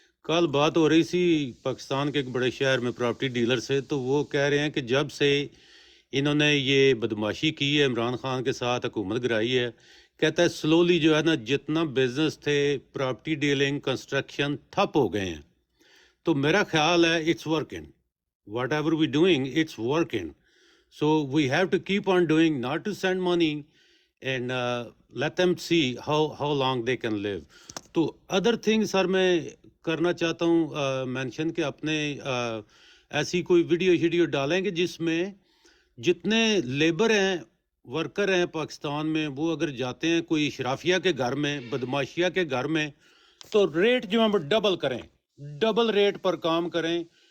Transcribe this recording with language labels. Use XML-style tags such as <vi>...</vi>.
<ur>کل بات ہو رہی تھی پاکستان کے ایک بڑے شہر میں پراپرٹی ڈیلر سے، تو وہ کہہ رہے ہیں کہ جب سے انہوں نے یہ بدماشی کی ہے عمران خان کے ساتھ، حکومت گرائی ہے، کہتا ہے سلولی جو ہے نا جتنا بزنس تھے پراپرٹی ڈیلنگ کنسٹرکشن ٹھپ ہو گئے ہیں. تو میرا خیال ہے</ur> <en>It's working, whatever we doing it's working. So we have to keep on doing, not to send money and let them see how long they can live.</en> <ur>تو other thing سر میں کرنا چاہتا ہوں مینشن کہ اپنے ایسی کوئی video schedule ڈالیں کہ جس میں جتنے لیبر ہیں ورکر ہیں پاکستان میں، وہ اگر جاتے ہیں کوئی اشرافیہ کے گھر میں، بدماشیہ کے گھر میں، تو ریٹ جو ہے وہ ڈبل کریں، ڈبل ریٹ پر کام کریں.</ur>